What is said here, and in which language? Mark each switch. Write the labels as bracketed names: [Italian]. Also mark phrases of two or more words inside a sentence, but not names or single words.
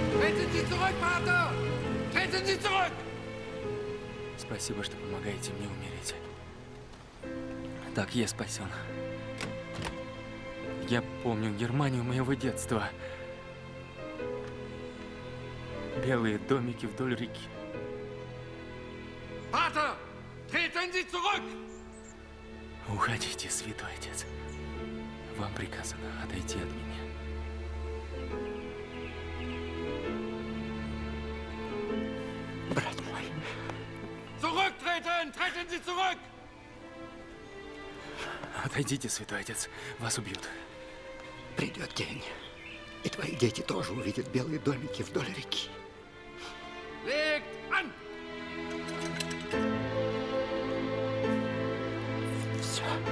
[German] Treten Sie zurück, Pater! Treten Sie zurück! [Russian] Спасибо, что помогаете мне умереть. Так я спасен. Я помню Германию моего детства. Белые домики вдоль реки. [German] Pater! Treten Sie zurück! [Russian] Уходите, святой отец. Вам приказано отойти от меня. Брат мой. [German] Zurücktreten! Treten Sie zurück! [Russian] Отойдите, святой отец. Вас убьют. Придет день, и твои дети тоже увидят белые домики вдоль реки. [German] Legt an! [Russian] Все.